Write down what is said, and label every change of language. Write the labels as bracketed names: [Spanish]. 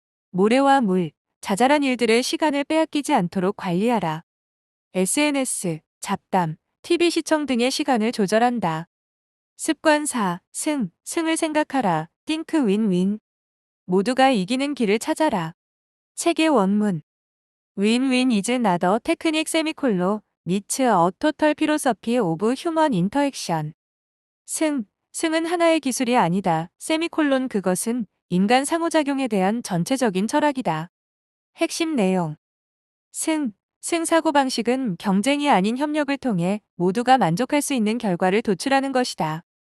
[Korean] 모래와 물, 자잘한 일들의 시간을 빼앗기지 않도록 관리하라. SNS, 잡담, TV 시청 등의 시간을 조절한다. 습관 4. 승을 생각하라. [English] think win-win. [Korean] 모두가 이기는 길을 찾아라. 책의 원문. [English] Win-win is not a technique semicolon, it's a total philosophy of human interaction. [Korean] 승은 하나의 기술이 아니다. 세미콜론 그것은 인간 상호작용에 대한 전체적인 철학이다. 핵심 내용. 승 사고방식은 경쟁이 아닌 협력을 통해 모두가 만족할 수 있는 결과를 도출하는 것이다.